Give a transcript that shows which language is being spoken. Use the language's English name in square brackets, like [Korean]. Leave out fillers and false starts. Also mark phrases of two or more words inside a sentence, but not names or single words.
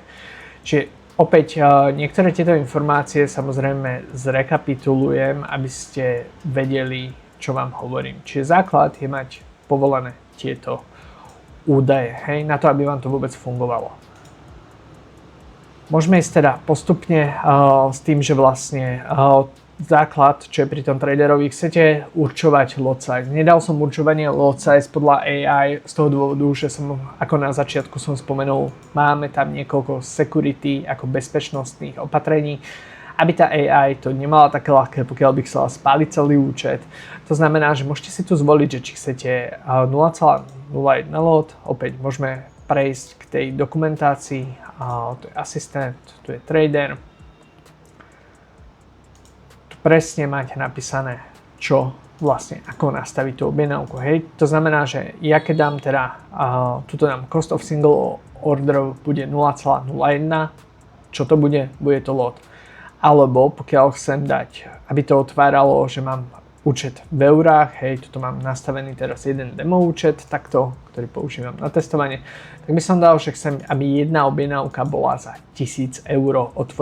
[Slovak] Čiže opäť niektoré tieto informácie samozrejme zrekapitulujem, aby ste vedeli, čo vám hovorím. Čiže základ je mať povolené tieto údaje, hej, na to, aby vám to vôbec fungovalo. Môžeme ísť teda postupne s tým, že vlastne základ, čo je pri tom traderovi, chcete určovať [English] lot size. [Slovak] Nedal som určovanie [English] lot size [Slovak] podľa AI z toho dôvodu, že som, ako na začiatku som spomenul, máme tam niekoľko security, ako bezpečnostných opatrení, aby tá AI to nemala také ľahké, pokiaľ by chcela spáliť celý účet. To znamená, že môžete si tu zvoliť, že či chcete 0,01 lot, opäť môžeme prejsť k tej dokumentácii, tu je asistent, tu je trader. Presne máte napísané, čo vlastne, ako nastaviť tú objednávku. Hej. To znamená, že ja keď dám teda, tuto dám [English] cost of single order [Slovak] bude 0,01, čo to bude? Bude to lot. Alebo pokiaľ chcem dať, aby to otváralo, že mám účet v eurách, hej, tuto mám nastavený teraz jeden demo účet, takto, ktorý používam na testovanie, tak by som dal, že chcem, aby jedna objednávka bola za 1000 eur otvorená.